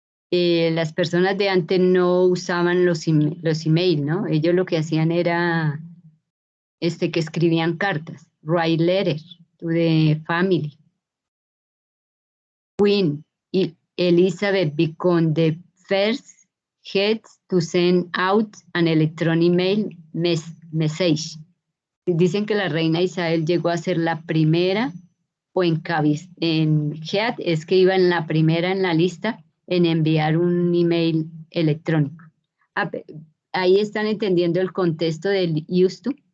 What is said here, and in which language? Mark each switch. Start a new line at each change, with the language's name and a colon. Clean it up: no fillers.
Spanish: Las personas de antes no usaban los email, ¿no? Ellos lo que hacían era que escribían cartas,
English: write letters to the family. Queen Elizabeth became the first head to send out an electronic mail message.
Spanish: Dicen que la reina Isabel llegó a ser la primera, o en head es que iba en la primera en la lista en enviar un email electrónico. Ahí están entendiendo el contexto del used to.